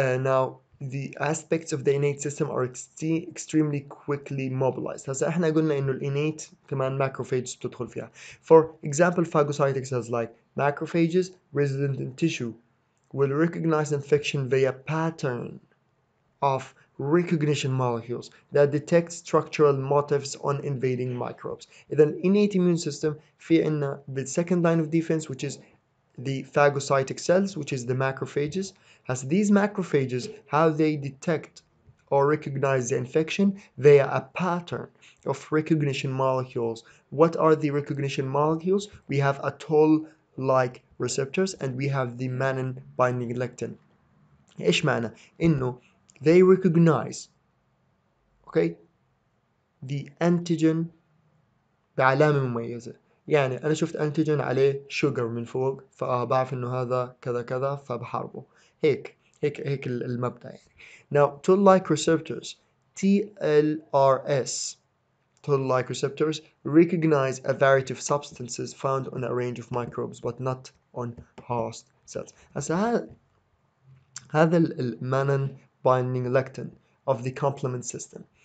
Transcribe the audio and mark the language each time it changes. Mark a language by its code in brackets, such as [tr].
[en] Now the aspects of the innate system are extremely quickly mobilized. [ar] هسه احنا قلنا انه innate كمان macrophages بتدخل فيها. [en] For example, phagocytic cells like macrophages resident in tissue will recognize infection via pattern of recognition molecules that detect structural motifs on invading microbes. إذا innate immune system [ar] في عنا [en] the second line of defense which is the phagocytic cells, which is the macrophages. As these macrophages, how they detect or recognize the infection via a pattern of recognition molecules. What are the recognition molecules? We have a toll-like receptors and we have the Manon binding lectin. [ar] إيش معنى؟ إنه [en] they recognize okay the antigen [ar] بعلامة مميزة. يعني أنا شفت أنتيجين عليه شوجر من فوق فبعرف إنه هذا كذا كذا فبحاربه. هيك المبدأ يعني. [en] Now toll-like receptors TLRS toll-like receptors recognize a variety of substances found on a range of microbes but not on host cells. هذا Manon binding lectin of the complement system.